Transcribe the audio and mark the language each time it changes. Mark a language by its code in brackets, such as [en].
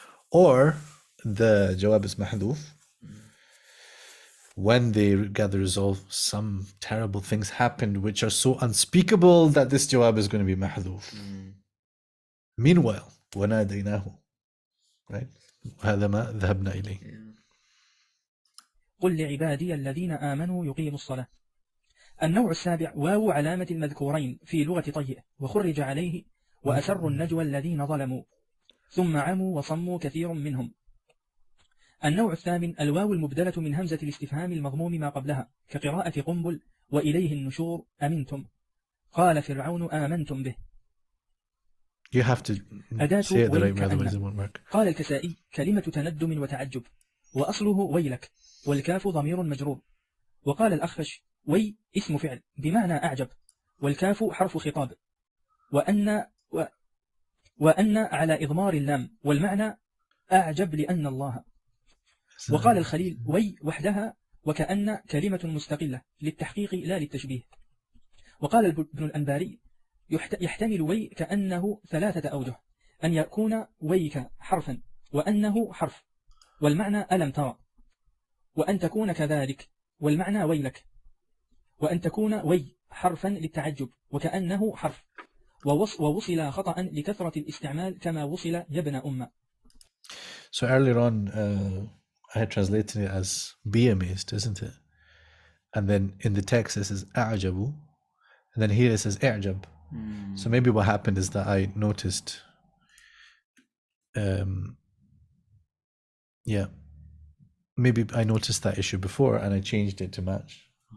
[en] Or the jawab is mahdhuf. When they gather resolve, some terrible things happened which are so unspeakable that this jawab is going to be mahdhuf. Meanwhile, [ar] وَنَادَيْنَاهُ, [en] right? [ar] هذا ما ذهبنا إليه. قل لعبادي الذين آمنوا يقيموا الصلاة. النوع السابع واو علامة المذكورين في لغة طيء وخرج عليه وأسروا النجوى الذين ظلموا ثم عموا وصموا كثير منهم. النوع الثامن الواو المبدلة من همزة الاستفهام المضموم ما قبلها كقراءة قنبل وإليه النشور أمنتم قال فرعون آمنتم به. [en] You have to say it the right way, otherwise it won't work. [ar] قال الكسائي كلمة تندم وتعجب وأصله ويلك والكاف ضمير مجرور. وقال الأخفش وي اسم فعل بمعنى أعجب والكاف حرف خطاب وأن على إضمار اللام والمعنى أعجب لأن الله. وقال الخليل وي وحدها وكأن كلمة مستقلة للتحقيق لا للتشبيه. وقال ابن الأنباري يحتمل وي كأنه ثلاثة أوجه أن يكون ويك حرفا وأنه حرف والمعنى ألم ترى وأن تكون كذلك والمعنى ويلك وأن تكون وي حرفا للتعجب وكأنه حرف ووصل خطأ لكثرة الاستعمال كما وصل يبن أمة. [en] So earlier on I had translated it as be amazed, isn't it? And then in the text it says [ar] أعجبوا, [en] and then here it says [ar] إعجب. [en] So maybe what happened is that I noticed maybe I noticed that issue before and I changed it to match.